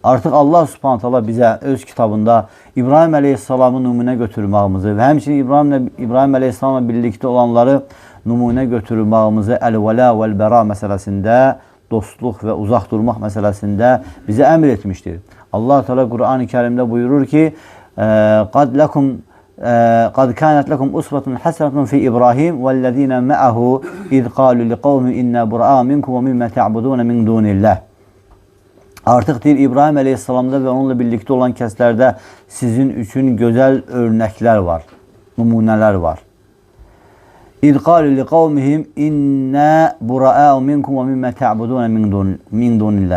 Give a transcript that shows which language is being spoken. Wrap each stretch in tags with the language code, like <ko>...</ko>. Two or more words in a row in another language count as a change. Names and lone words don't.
<az>Artıq Allah</az> <ar>سبحانه وتعالى</ar> <az>bizə öz kitabında İbrahim əleyhissalamı nümunə götürməyimizi və həmçinin İbrahim əleyhissalamla birlikdə olanları nümunə götürməyimizi</az> <ar>الولاء والبراء</ar> <az>məsələsində, dostluq və uzaq durmaq məsələsində bizə əmr etmişdir. Allah Teala Qur'an-ı Kərimdə buyurur ki,</az> <ar>قَدْ كَانَتْ لَكُمْ أُسْوَةٌ حَسَنَةٌ فِي إِبْرَاهِيمَ وَالَّذِينَ مَعَهُ إِذْ قَالُوا لِقَوْمِهِمْ إِنَّا بُرَآءُ مِنكُمْ وَمِمَّا تَعْبُدُونَ مِنْ دُونِ اللّٰهِ.</ar> <az>Artıq deyir, İbrahim əleyhissalamda və onunla birlikdə olan kəslərdə sizin üçün gözəl örnəklər var, nümunələr var.</az> <ar>إذ قالوا لقومهم إنا برآء منكم ومما تعبدون من دون الله.</ar>